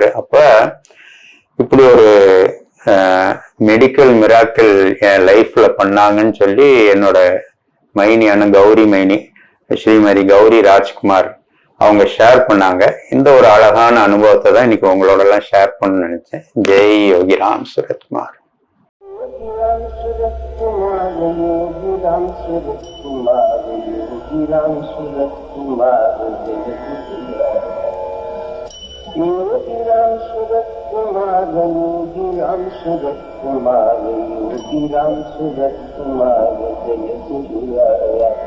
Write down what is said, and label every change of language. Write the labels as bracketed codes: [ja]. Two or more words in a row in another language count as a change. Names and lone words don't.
[ta] அப்ப இப்படி ஒரு [en] medical miracle [ta] என் லைஃப்ல பண்ணாங்கன்னு சொல்லி என்னோட மைனியான கௌரி மைனி ஸ்ரீமதி கௌரி ராஜ்குமார் அவங்க ஷேர் பண்ணாங்க. இந்த ஒரு அழகான அனுபவத்தை தான் இன்னைக்கு உங்களோட எல்லாம் ஷேர் பண்ண நினைச்சேன். ஜெய் யோகிராம் சுரத்குமார். [hi] योगीराम सूरत कुमार, योगीराम सूरत कुमार, योगीराम सूरत कुमार, जय गुरुराया।